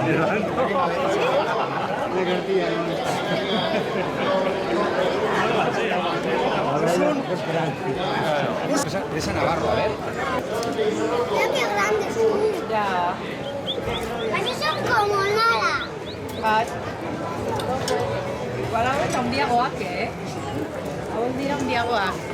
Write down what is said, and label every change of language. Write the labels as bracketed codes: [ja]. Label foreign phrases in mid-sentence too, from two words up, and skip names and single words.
[es] Es a Navarro, a ver. Mira qué grandes son. Ya. Aquí son como nada. [eu] Bai. Igual hau eta handiagoak, Hau dira handiagoak.